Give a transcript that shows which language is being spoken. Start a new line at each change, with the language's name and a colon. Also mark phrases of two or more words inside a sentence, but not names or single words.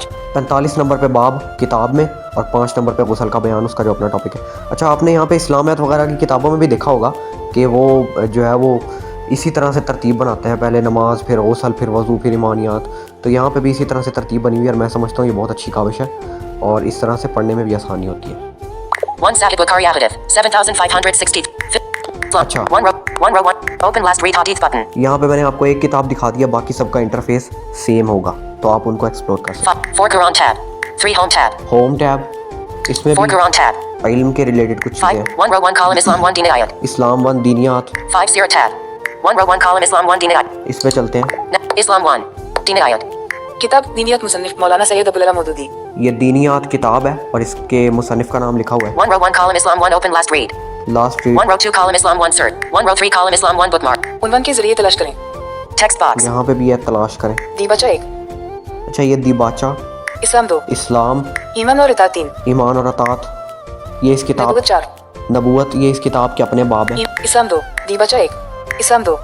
Urdu: 45 نمبر پہ باب کتاب میں، اور 5 نمبر پہ غسل کا بیان اس کا جو اپنا ٹاپک ہے. اچھا، آپ نے یہاں پہ اسلامیات وغیرہ کی کتابوں میں بھی دیکھا ہوگا کہ وہ جو ہے وہ اسی طرح سے ترتیب بناتے ہیں، پہلے نماز، پھر غسل، پھر وضو، پھر ایمانیات. تو یہاں پہ بھی اسی طرح سے ترتیب بنی ہوئی ہے، اور میں سمجھتا ہوں یہ بہت اچھی کاوش ہے، اور اس طرح سے پڑھنے میں بھی آسانی ہوتی ہے.
English: 1 Sahih Bukhari Hadith. 7560.
Urdu: अच्छा।
English: 1 row 1. Open last read Hadith button.
Urdu: یہاں پہ میں نے آپ کو ایک کتاب دکھا دیا، باقی سب کا
English: interface same
Urdu: ہوگا، تو آپ ان کو ایکسپلور کر سکتے
English: 4 Quran tab. 3 Home tab.
Urdu: हैं।
English: home tab,
Urdu: इसमें 4 भी
English: Quran tab.
Urdu: علم کے ریلیٹڈ کچھ 5 चीज़ें।
English: 1 row 1 column Islam 1 Din Ayat.
Urdu: इस्लाम 1 दीनियात,
English: 5 Sirah tab. 1 row 1 column Islam 1 Din Ayat.
Urdu: اس پہ چلتے ہیں.
English: Islam 1 Din Ayat.
Urdu: کتاب دینیات مصنف مولانا سید عبدل مودودی یہ دینیات کتاب ہے، اور اس کے مصنف کا نام لکھا ہوا ہے.
English: 1 row 1 column Islam 1 open last read. last read 1 row 2 column Islam 1 search. 1 row 3 column Islam 1 bookmark.
Urdu: عنوان کے ذریعے تلاش کریں
English: Text box.
Urdu: یہاں پہ بھی ہے، تلاش کریں. दीबाचा 1 اچھا، یہ دیباچہ, इस्लाम 2 इस्लाम, ایمان اور اطاعت 3 ایمان اور اطاعت، یہ اس کتاب नबूवत 4 نبوت، یہ اس کتاب کے اپنے باب ہیں. اسلام 2 دیباچہ 1 اسلام 2